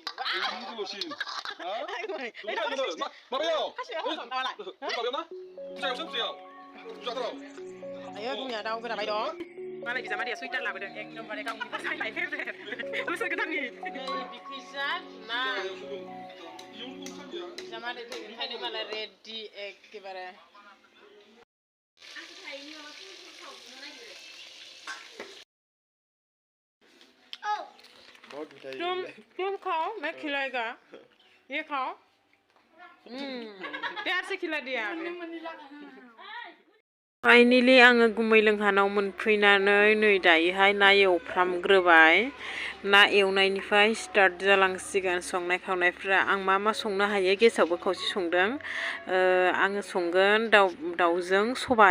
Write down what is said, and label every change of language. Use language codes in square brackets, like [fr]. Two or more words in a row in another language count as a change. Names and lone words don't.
[brx] आयो दुनिया दाउ गोदाबाय दं। मालाय बिजामादैया सुइटार लाबोदों एकदमबारे गावनि फसायनाय फेभरेट बोसोर गोदाननि। नै बिखैजा ना बिजामादै फैगोनखायनो मालाय रेडि एखेबारे। [hi] तुम खाओ मैं खिलाएगा, ये खाओ। प्यार से खिला दिया। [brx] फाइनालि आङो गुमै लोंहानाव मोनफैनानै नै दायोहाय ना एवफ्रामग्रोबाय। ना एवनायनिफ्राय स्टार्ट जालांसिगोन संनाय खावनायफ्रा। आं मा मा संनो हायो गेसावबो खावसे संदों। आङो संगोन दाउजों सबाय।